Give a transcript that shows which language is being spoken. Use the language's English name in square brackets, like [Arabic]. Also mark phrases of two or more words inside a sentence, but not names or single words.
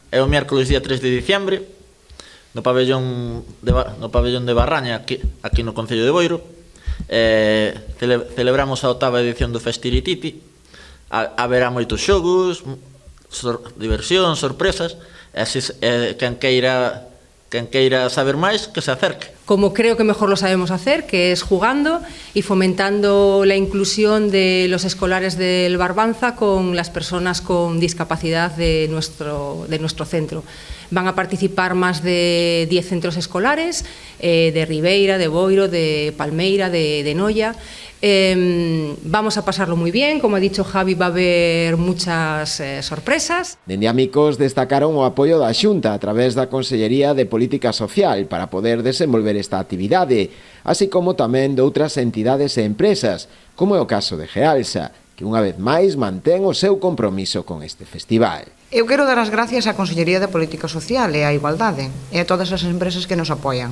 [Galician] É o [Spanish] miércoles día 3 de diciembre, [Galician] no pabellón de Barraña, aquí no Concello de Boiro. Celebramos a 8ª edición do Festirititi. Haberá moitos xogos, diversión, sorpresas, e así quen queira saber máis, que se acerque. [Spanish] Como creo que mejor lo sabemos hacer, que es jugando y fomentando la inclusión de los escolares del Barbanza con las personas con discapacidad de nuestro centro. Van a participar más de 10 centros escolares, de Ribeira, de Boiro, de Palmeira, de Noia. Vamos a pasarlo muy bien, como ha dicho Javi, va a haber muchas sorpresas. [Galician] Dende Amicos destacaron o apoio da Xunta a través da Consellería de Política Social para poder desenvolver esta actividade, así como tamén de outras entidades e empresas, como é o caso de Gealsa, que unha vez máis mantén o seu compromiso con este festival. Eu quero dar as gracias á Consellería de Política Social e á Igualdade e a todas as empresas que nos apoian.